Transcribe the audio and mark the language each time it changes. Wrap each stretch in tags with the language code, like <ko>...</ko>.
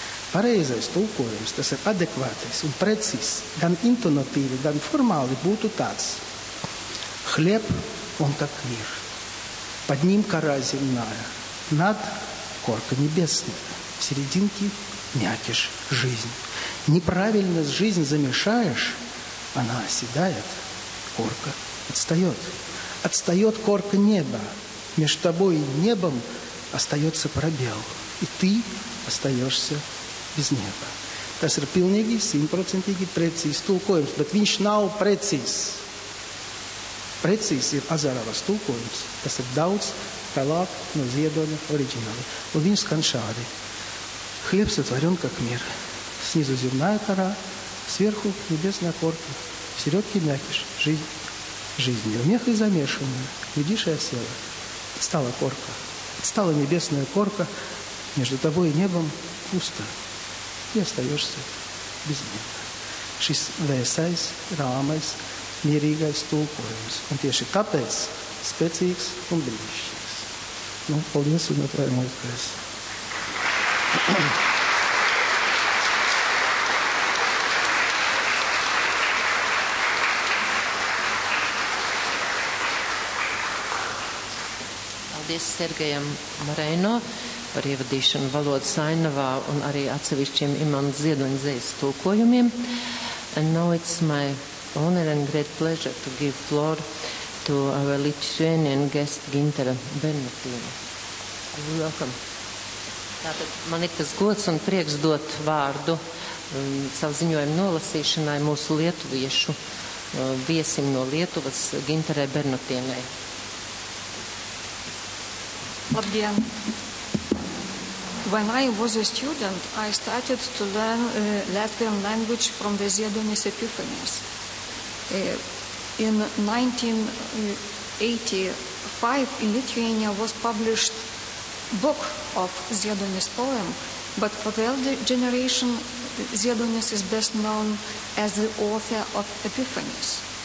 <lv>Pareizais tulkojums, tas ir adekvātais un precīzs, gan intonatīvi, gan formāli būtu tāds.</lv> <ru>Хлеб, он как мир. Под ним кора земная, над корка небесная, в серединке мякиш жизнь. Неправильно жизнь замешаешь, она оседает, корка отстает. Отстает корка неба, между тобой и небом остается пробел, и ты остаешься</ru> <lv>bez nieba. Tas ir pilnīgi, 100% precīzs tulkojums, bet viņš nav precīzs. Precīzs ir Azaravas tulkojums, kas ir daudz tālāk no Ziedoņa oriģināli. Un viņš skan šādi.</lv> <ru>Хлеб сотворен как мир. Снизу земная кора, сверху небесная корка, в середке мякиш, жизнь. Жизнь. В мех и замешанная, глядишь и осела. Стала корка, стала небесная корка, между тобой и небом пусто. И остаешься</ru> <lv>bez nieba. Šis vēsais, rāmais, mierīgais tulkojums. Un tieši tāpēc spēcīgs un brīnišķīgs. Nu, paldies un atvērā mūzikas. Paldies Sergejam Mareino par ievadīšanu valodas ainavā un arī atsevišķiem Imantas Ziedoņa dzejas tulkojumiem.</lv> <en>And now it's my honor and great pleasure to give floor to our Lithuanian guest Gintere Bernotiene. Welcome.</en> <lv>Tātad man ir tas gods un prieks dot vārdu savu ziņojumu nolasīšanai mūsu lietuviešu viesim no Lietuvas Ginterei Bernotienei. Labdien!</lv> <en>When I was a student, I started to learn Latvian language from the Ziedonis Epiphanies. In 1985, in Lithuania was published book of Ziedonis poem, but for the elder generation, Ziedonis is best known as the author of Epiphanies.</en>